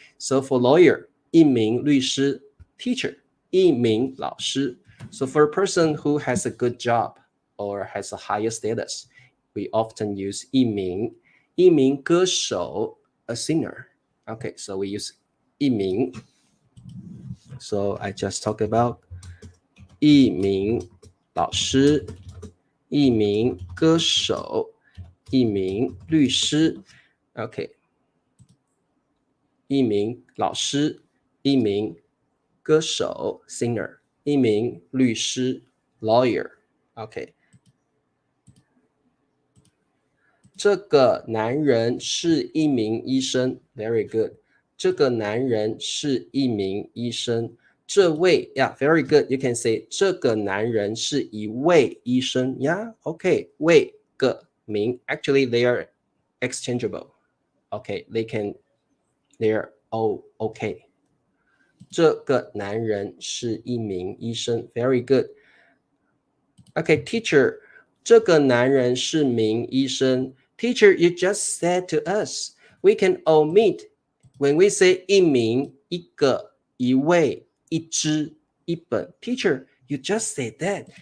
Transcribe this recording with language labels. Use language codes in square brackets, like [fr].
[en] So for lawyer, 一名律师 teacher, 一名老师. So for a person who has a good job or has a higher status, we often use 一名. 一名歌手 a singer. Okay, so we use 一名. So I just talked about 一名老师, 一名歌手, 一名律师.Okay. [zh] 一名老师, 一名歌手 singer, 一名律师 lawyer. [en] Okay. [zh] 这个男人是一名医生 Very good. 这个男人是一名医生。这位 very good. [en] You can say [zh] 这个男人是一位医生 [en] okay. 位个名 Actually, they are exchangeable. Okay, they're all okay. [zh] 这个男人是一名医生 Very good. [en] Okay, teacher, [zh] 这个男人是名医生 [en] Teacher, you just said to us, we can omit when we say 一名, 一个, 一位, 一支, 一本 Teacher, you just said that.